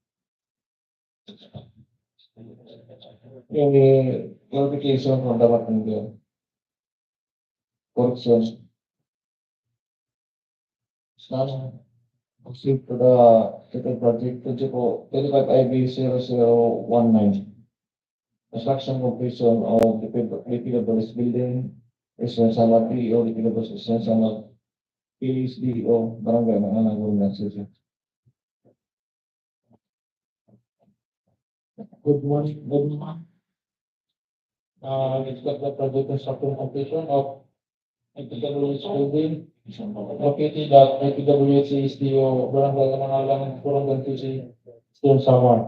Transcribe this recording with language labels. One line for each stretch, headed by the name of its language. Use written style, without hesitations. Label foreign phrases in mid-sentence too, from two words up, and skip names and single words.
English: Any clarification from the Batangan? Correction. None. Proceed to the second project, 25 IB 0019. Construction completion of the DPWH building, Samar DEO, DPWH Samar ESDEO, Barangay Alang-Alang. Good morning, everyone. It's got the project construction completion of DPWH building located at DPWH ESDEO, Barangay Alang-Alang, Borongan-Guiuan, Samar.